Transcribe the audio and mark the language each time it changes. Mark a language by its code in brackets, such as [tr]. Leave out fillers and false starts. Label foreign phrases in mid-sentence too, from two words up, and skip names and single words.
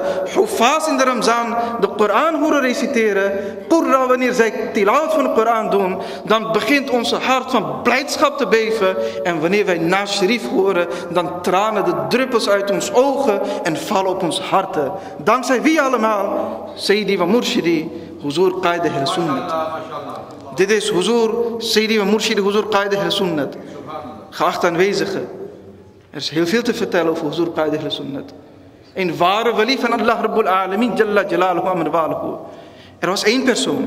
[nl] Hufaz in de Ramzan de Koran horen reciteren. Qurra, wanneer zij tilawat van de Koran doen, dan begint onze hart van blijdschap te beven. En wanneer wij na Sharif horen, dan tranen de druppels uit ons ogen en vallen op ons harten. Dankzij wie allemaal? Sayyidi wa Murshidi, Huzur Qaida Ahl Sunnat. Dit is Huzur, Sayyidi wa Murshidi, Huzur Qaida Ahl Sunnat. Geachte aanwezigen, er is heel veel te vertellen over Huzur Qaida Ahl Sunnat. Een ware wali van Allah Rabbul Alameen, [ar] جل جلاله امر واله. [nl] Er was 1 persoon.